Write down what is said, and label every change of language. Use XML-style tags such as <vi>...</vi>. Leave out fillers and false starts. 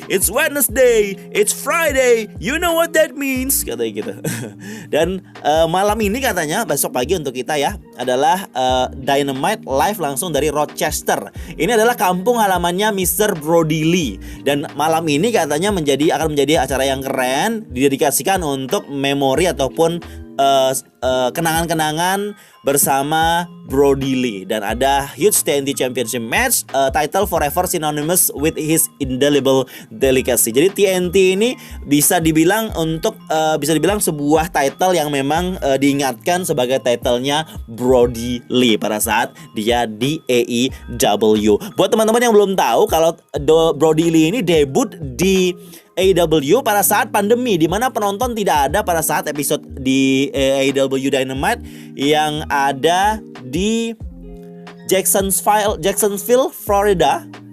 <en>It's Wednesday, it's Friday, you know what that means,</en> <id>katanya gitu. Dan malam ini katanya besok pagi untuk kita ya adalah Dynamite live langsung dari Rochester. Ini adalah kampung halamannya Mr. Brody Lee. Dan malam ini katanya akan menjadi acara yang keren, didedikasikan untuk memori ataupun kenangan-kenangan bersama Brody Lee. Dan ada</id> <en>huge TNT Championship match, title forever synonymous with his indelible delicacy.</en> <id>Jadi TNT ini bisa dibilang sebuah title yang memang diingatkan sebagai titlenya Brody Lee pada saat dia di AEW. Buat teman-teman yang belum tahu, kalau Brody Lee ini debut di AEW pada saat pandemi, di mana penonton tidak ada pada saat episode di AEW Dynamite yang ada di Jacksonville, Florida.</id>